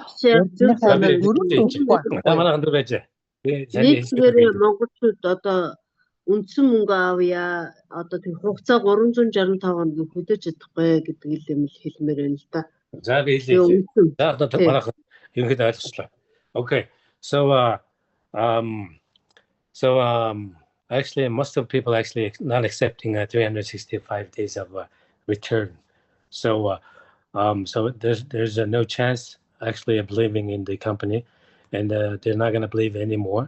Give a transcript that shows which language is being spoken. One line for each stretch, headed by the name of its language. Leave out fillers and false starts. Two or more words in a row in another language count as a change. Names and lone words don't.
Mongolian: байна. Манайхан дэр байж. Нийтээр монголчууд одоо үндсэн мөнгө авъя одоо тэр хугацаа 365 хоног хөдөөж чадахгүй гэдэг юм л хэлмээр байна л да. За би хэлээ. За одоо манайхан ерөнхийдөө ойлголцлоо.
English: Okay. Actually, most of people actually not accepting 365 days of return. So there's no chance actually of believing in the company, and they're not going to believe anymore.